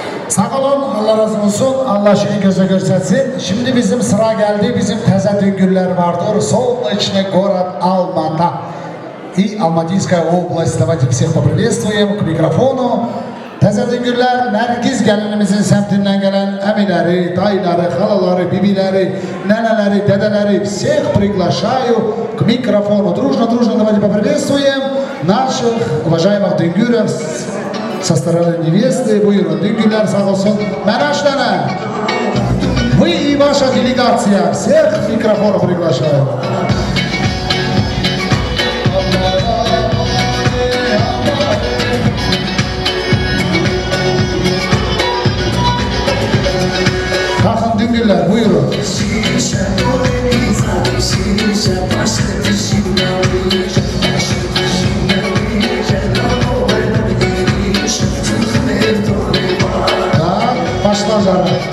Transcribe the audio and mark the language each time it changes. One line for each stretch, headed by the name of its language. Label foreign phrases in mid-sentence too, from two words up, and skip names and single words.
Turkish: Sağ olun, Allah razı olsun, Allah şeyi göze görsetsin. Şimdi bizim sıra geldi, bizim teze düngürler vardır.
Russian: Солнечный город Алмата. И Алматинская область. Давайте всех поприветствуем к микрофону.
Turkish: Teze düngürler, Nergiz gelinimizin semtinden gelen emileri, dayıları, halaları, bibileri, neneleri, dedeleri
Russian: всех приглашаю к микрофону. Дружно, давайте поприветствуем наших уважаемых düngürов со стороны невесты.
Turkish: Buyurun, düngürler sağ olsun. Menaşlere,
Russian: вы и ваша делегация, всех к микрофону приглашаю.
Turkish: Kalkın düngürler, buyurun. Tamam, başla canım.